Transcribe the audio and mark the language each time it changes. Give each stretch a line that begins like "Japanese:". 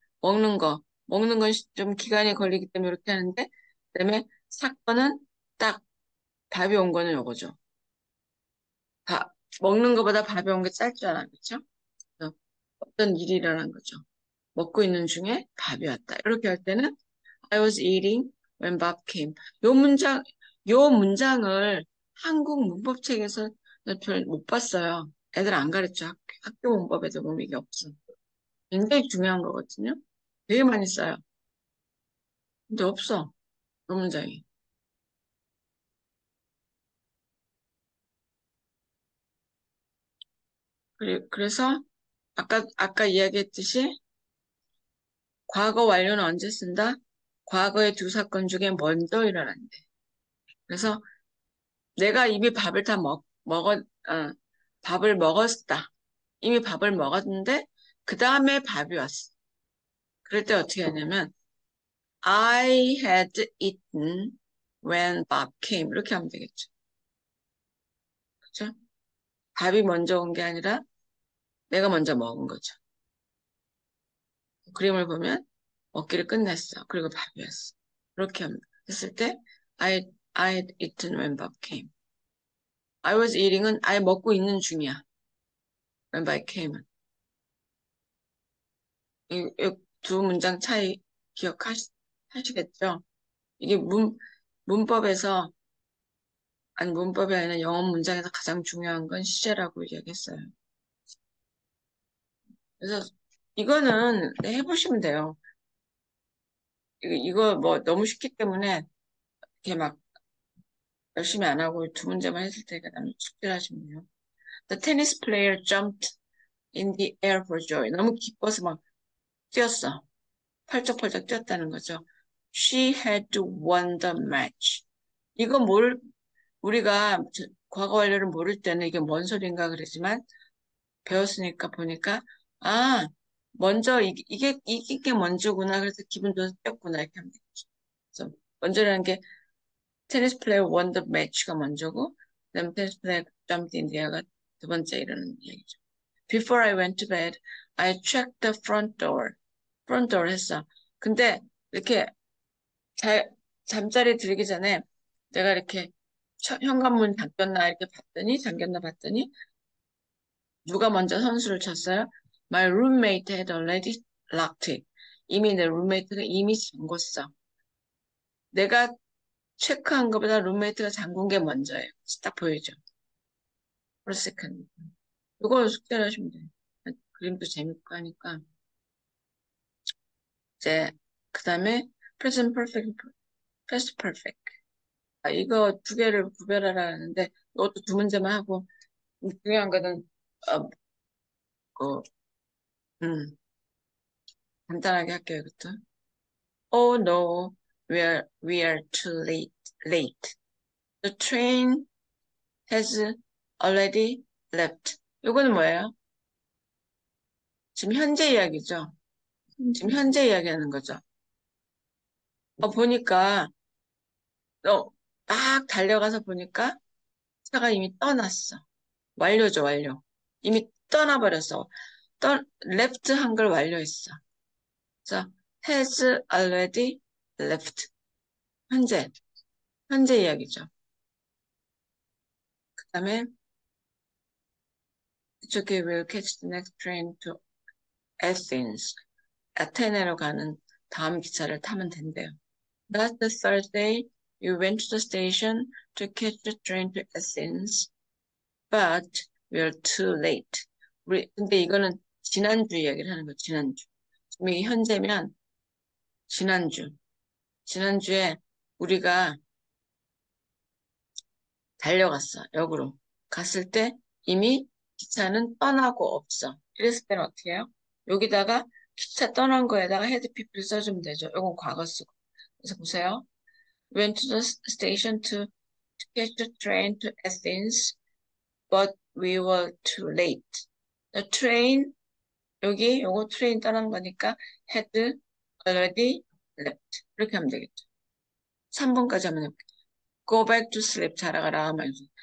Korean: 먹는 건 좀 기간이 걸리기 때문에 이렇게 하는데, 그다음에 사건은 딱 밥이 온 거는 요거죠. 밥, 먹는 것보다 밥이 온 게 짧잖아, 그쵸? 그래서 어떤 일이 일어난 거죠. 먹고 있는 중에 밥이 왔다. 이렇게 할 때는
English: I was eating when Bob came.
Korean: 요 문장, 요 문장을 한국 문법책에서 별 못 봤어요. 애들 안 가르쳐. 학교 문법에도 보면 이게 없어. 굉장히 중요한 거거든요. 되게 많이 써요. 근데 없어. 그 문장이. 그래서 아까 이야기했듯이 과거 완료는 언제 쓴다? 과거의 두 사건 중에 먼저 일어난대. 그래서 내가 이미 밥을 먹었다. 이미 밥을 먹었는데, 그 다음에 밥이 왔어. 그럴 때 어떻게 하냐면,
English: I had eaten when Bob came.
Korean: 이렇게 하면 되겠죠. 그죠? 밥이 먼저 온 게 아니라 내가 먼저 먹은 거죠. 그림을 보면 먹기를 끝냈어. 그리고 밥이 왔어. 그렇게 했을 때,
English: I had eaten when Bob came. I was eating은 I
Korean: 먹고 있는 중이야.
English: when Bob came은.
Korean: 이 두 문장 차이 기억하시겠죠? 이게 문법에서, 아니, 문법이 아니라 영어 문장에서 가장 중요한 건 시제라고 이야기했어요. 그래서 이거는 네, 해보시면 돼요. 이거 뭐 너무 쉽기 때문에 이렇게 막 열심히 안 하고 두 문제만 했을 테니까 나는 숙제를 하시면 돼요.
English: The tennis player jumped in the air for joy.
Korean: 너무 기뻐서 막 뛰었어. 펄쩍펄쩍 뛰었다는 거죠.
English: She had won the match.
Korean: 이거 우리가 과거 완료를 모를 때는 이게 뭔 소린가 그러지만 배웠으니까 보니까 아 먼저 이긴 게 먼저구나 그래서 기분 좋아서 뛰었구나 이렇게 하면 되죠. 그래서 먼저라는 게 테니스 플레이어
English: won the match
Korean: 가 먼저고 그다음에 테니스 플레이어
English: jumped in the air
Korean: 가 두 번째 이러는 얘기죠.
English: Before I went to bed, I checked the front door. front door
Korean: 했어. 근데 이렇게 잠자리 들기 전에 내가 이렇게 현관문 잠겼나 봤더니 누가 먼저 선수를 쳤어요?
English: My roommate had already locked it.
Korean: 이미 내 룸메이트가 이미 잠궜어. 내가 체크한 것보다 룸메이트가 잠근 게 먼저예요. 딱 보이죠?
English: For a second.
Korean: 이거 숙제를 하시면 돼요. 그림도 재밌고 하니까. 이제, 그 다음에 present perfect, past perfect. 이거 두 개를 구별하라 하는데, 이것도 두 문제만 하고, 중요한 거는, 어, 그, 음, 간단하게 할게요, 이것도.
English: Oh no, we are too late. The train has already left.
Korean: 이거는 뭐예요? 지금 현재 이야기죠? 지금 현재 이야기하는 거죠. 보니까, 막 달려가서 보니까 차가 이미 떠났어. 완료죠, 완료. 이미 떠나버렸어. left 한 걸 완료했어. 그래서
English: has already left.
Korean: 현재, 현재 이야기죠. 그 다음에 저기
English: will catch the next train to Athens.
Korean: 아테네로 가는 다음 기차를 타면 된대요.
English: Last Thursday, you went to the station to catch the train to Athens. but we're too late.
Korean: 근데 이거는 지난주 이야기를 하는 거예요. 지난주. 지금 이게 현재면 지난주에 우리가 달려갔어. 역으로. 갔을 때 이미 기차는 떠나고 없어. 이랬을 때는 어떻게 해요? 여기다가 기차 떠난 거에다가 had peop를 써주면 되죠. 이건 과거 쓰고. 그래서 보세요.
English: Went to the station to catch the train to Athens, but we were too late. The train,
Korean: 요거 트레인 떠난 거니까
English: had already left.
Korean: 이렇게 하면 되겠죠. 3번까지 하면 해볼게요.
English: Go back to sleep.
Korean: 자러 가라 하면서.